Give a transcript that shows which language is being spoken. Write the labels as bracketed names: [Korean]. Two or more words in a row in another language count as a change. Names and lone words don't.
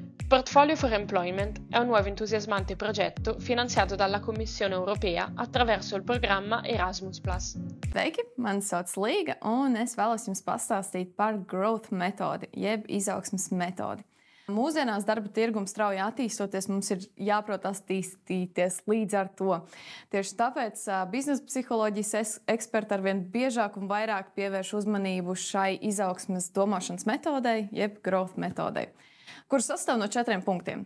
[Italian] Portfolio for Employment è un nuovo entusiasmante progetto finanziato dalla Commissione Europea attraverso il programma Erasmus+. [Latvian] Sveiki, mani sauc Līga, un es vēlos jums pastāstīt par growth metodi, jeb izaugsmes metodi. Mūsdienās darba tirgums strauji attīstoties, mums ir jāprot attīstīties līdz ar to. Tieši tāpēc biznesa psiholoģijas eksperti arvien biežāk un vairāk pievērš uzmanību šai izaugsmes domāšanas metodei, jeb growth metodei, kuras sastāv no 4 punktiem.